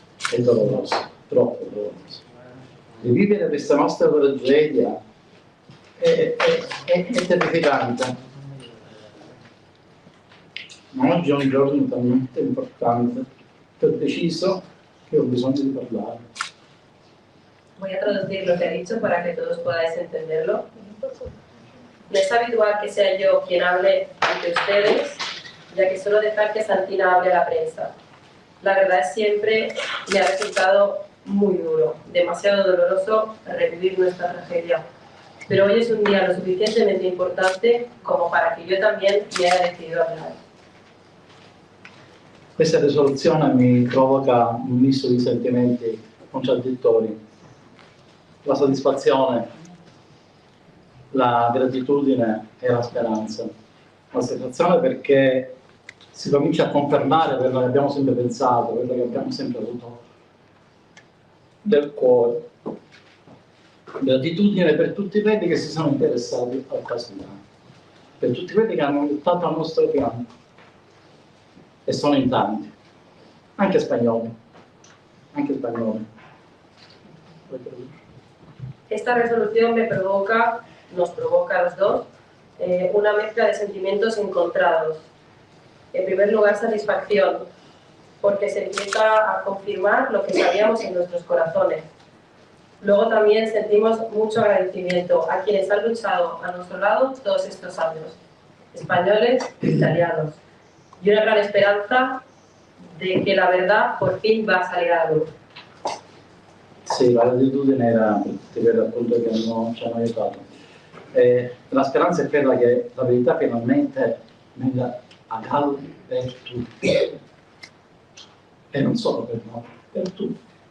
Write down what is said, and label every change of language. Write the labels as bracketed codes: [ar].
[it] È doloroso, troppo doloroso. Rivivere questa nostra tragedia è terrificante. Ma oggi è un giorno talmente importante che ho deciso che ho bisogno di parlare. [es] Voy a traducir lo que ha dicho para que todos podáis entenderlo. No es habitual que sea yo quien hable ante ustedes, ya que suelo dejar que Santina hable a la prensa. La verdad es siempre me ha resultado muy duro, demasiado doloroso revivir nuestra tragedia. Pero hoy es un día lo suficientemente importante como para que yo también me haya decidido hablar. [it] Questa risoluzione mi provoca un misto di sentimenti contraddittori. La soddisfazione, la gratitudine e la speranza. la situazione, perché si comincia a confermare quello che abbiamo sempre pensato, quello che abbiamo sempre avuto del cuore, gratitudine per tutti quelli che si sono interessati al caso Milano, per tutti quelli che hanno lottato al nostro fianco, e sono in tanti, anche spagnoli, anche spagnoli. [es] Esta resolución nos provoca a los dos una mezcla de sentimientos encontrados. En primer lugar, satisfacción, porque se empieza a confirmar lo que sabíamos en nuestros corazones. Luego también sentimos mucho agradecimiento a quienes han luchado a nuestro lado todos estos años, españoles e italianos, y una gran esperanza de que la verdad por fin va a salir a la luz. [it] Sì, la gratitudine era per tutti quelli appunto che ci hanno aiutato. La speranza è quella che la verità finalmente venga a galla per tutti, e non solo per noi, per tutti.